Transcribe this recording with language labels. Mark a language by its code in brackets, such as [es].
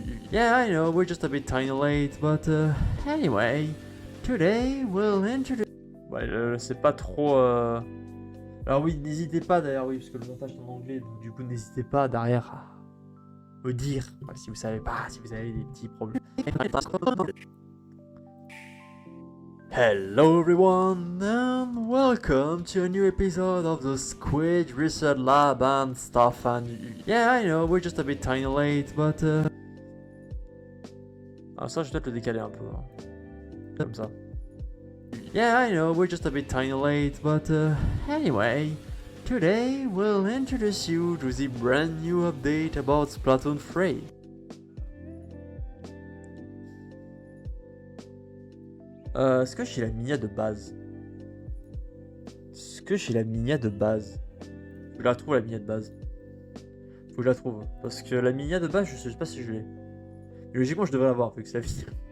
[en] Yeah, I know, we're just a bit tiny late, but anyway, today we'll introduce... [fr] Ouais, c'est pas trop... Alors oui, n'hésitez pas d'ailleurs, oui, parce que le montage est en anglais, donc du coup n'hésitez pas derrière à me dire si vous savez pas, si vous avez des petits problèmes. [en] Hello everyone and welcome to a new episode of the Squid Research Lab and stuff, and yeah, I know, we're just a bit tiny late, but [fr] Ah, ça je vais peut-être le décaler un peu, hein. Comme ça. [en] Yeah, I know, we're just a bit tiny late, but anyway, today we'll introduce you to the brand new update about Splatoon 3. [fr] Est-ce que j'ai la minia de base? Est-ce que j'ai la minia de base? Je la trouve, la minia de base. Faut que je la trouve. Parce que la minia de base, je sais pas si je l'ai. Logiquement, je devrais l'avoir, vu que c'est la vie.